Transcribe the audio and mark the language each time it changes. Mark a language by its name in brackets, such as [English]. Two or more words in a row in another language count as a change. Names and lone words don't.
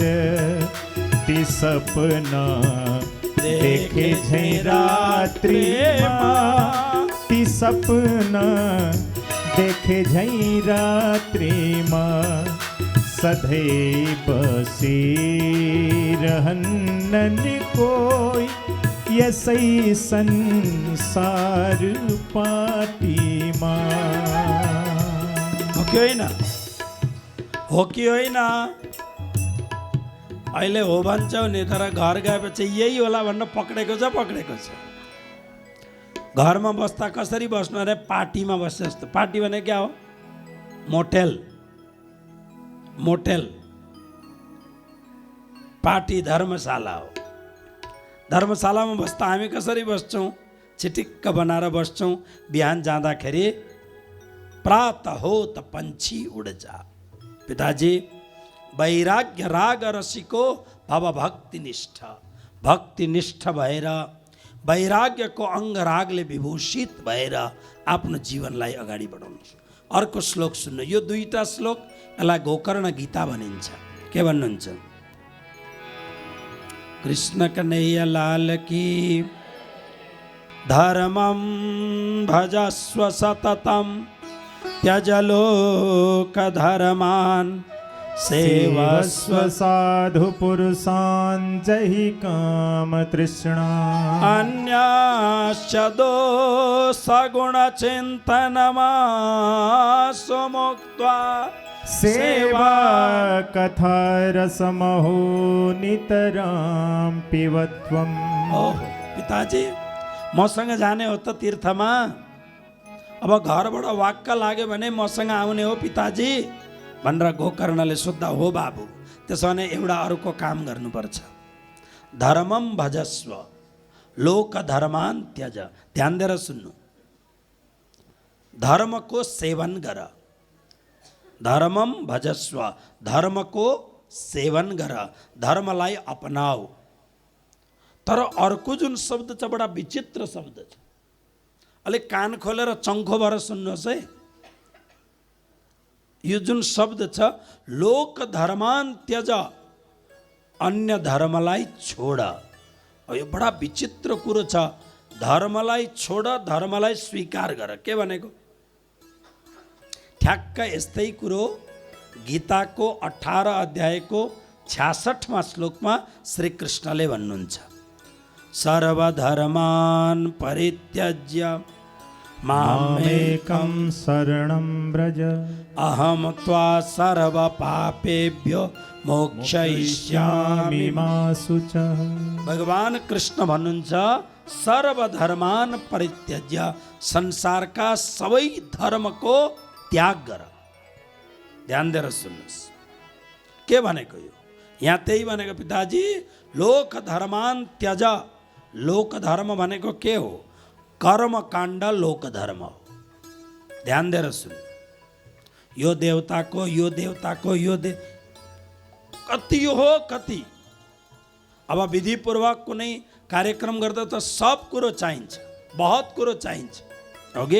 [Nepali] ती सपना देखे झै रात्रि माँ। ती सपना देखे झै रात्रि माँ। सदैव से रहनन कोई यसै संसार पाटीमा। हो कि होइन? हो कि होइन? अहिले हो भन्छौ नि, तर घर गएपछि यही होला भनेर पक्रेको छ। घरमा बस्दा कसरी बस्नु अरे? पार्टीमा बस्छ जस्तो। पार्टी भने क्या हो? मोटेल। पार्टी धर्मशाला हो। धर्मशालामा बस्दा हामी कसरी बस्छौँ? चिटिक्क बनाएर बस्छौँ। बिहान जाँदाखेरि [Hindi] प्रात हो त पंछी उड जा। [Nepali] पिताजी, [Sanskrit] वैराग्य राग रसिको भव भक्तिनिष्ठ [Nepali] भएर वैराग्यको अङ्ग रागले विभूषित भएर आफ्नो जीवनलाई अगाडि बढाउनुहोस्। अर्को श्लोक सुन्नु। यो दुईटा श्लोक, यसलाई गोकर्ण गीता भनिन्छ। के भन्नुहुन्छ? [Hindi] कृष्ण कन्हैया लाल की। [Sanskrit] धर्मं भजस्व सततं त्यज लोक धर्मान् सेवस्व साधु पुरुषान् जहि काम तृष्णा। अन्याश्च दोषगुण चिन्तनमासु मुक्त्वा सेवा कथा रसमहो नितरां पिबत्वम्। [Nepali] ओहो पिताजी, मसँग जाने हो त तीर्थमा? अब घरबाट वाक्क लाग्यो भने मसँग आउने हो पिताजी भनेर गोकर्णले सोद्धा। हो बाबु, त्यसो भने एउटा अरूको काम गर्नुपर्छ। [Sanskrit] धर्मम भजस्व लोक धर्मान त्यज। [Nepali] ध्यान दिएर सुन्नु। धर्मको सेवन गर। [Sanskrit] धर्मम भजस्व, [Nepali] धर्मको सेवन गर, धर्मलाई अपनाऊ। तर अर्को जुन शब्द छ बडा विचित्र शब्द छ। अलि कान खोलेर चङ्खो भएर सुन्नुहोस् है। यो जुन शब्द छ [Sanskrit] लोक धर्मान त्यज, [Nepali] अन्य धर्मलाई छोड। यो बडा विचित्र कुरो छ। धर्मलाई छोड, धर्मलाई स्वीकार गर। के भनेको? ठ्याक्क यस्तै कुरो गीताको 18 अध्यायको 66वां श्लोकमा श्री कृष्णले भन्नुहुन्छ, [Sanskrit] सर्वधर्मान परित्यज्य मामेकं शरणं व्रज अहम त्वा सर्व पापेभ्यो मोक्षयिष्यामि मा शुचः। [Nepali] भगवान कृष्ण भन्नुहुन्छ [Sanskrit] सर्वधर्मान परित्यज्य, [Nepali] संसारका सबै धर्मको त्याग गर। ध्यान दिएर सुन्नुहोस् के भनेको यो। यहाँ त्यही भनेको पिताजी, [Sanskrit] लोक धर्मान त्यज। [Nepali] लोक धर्म भनेको के हो? कर्म काण्ड लोक धर्म हो। ध्यान दिएर सुन। यो देवताको, यो देवताको, यो कति हो कति। अब विधिपूर्वक कुनै कार्यक्रम गर्दा त सब कुरो चाहिन्छ, बहुत कुरो चाहिन्छ, ओके।